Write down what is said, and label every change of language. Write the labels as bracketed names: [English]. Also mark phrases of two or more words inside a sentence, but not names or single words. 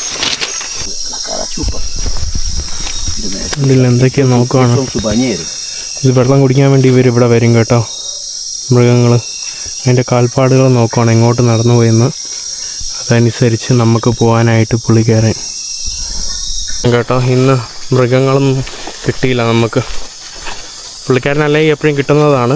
[Malayalam] ഇതിൽ എന്തൊക്കെയാ നോക്കുവാണ്. [Spanish] Son sus bañeros. [Malayalam] ഇത് വെള്ളം കുടിക്കാൻ വേണ്ടി ഇവർ ഇവിടെ വരും കേട്ടോ. മൃഗങ്ങൾ അതിൻ്റെ കാൽപ്പാടുകൾ നോക്കുകയാണ് എങ്ങോട്ട് നടന്നു പോയെന്ന്. അതനുസരിച്ച് നമുക്ക് പോകാനായിട്ട് പുള്ളിക്കാരൻ കേട്ടോ. ഇന്ന് മൃഗങ്ങളൊന്നും കിട്ടിയില്ല നമുക്ക്. പുള്ളിക്കാരനല്ലെങ്കിൽ എപ്പോഴും കിട്ടുന്നതാണ്.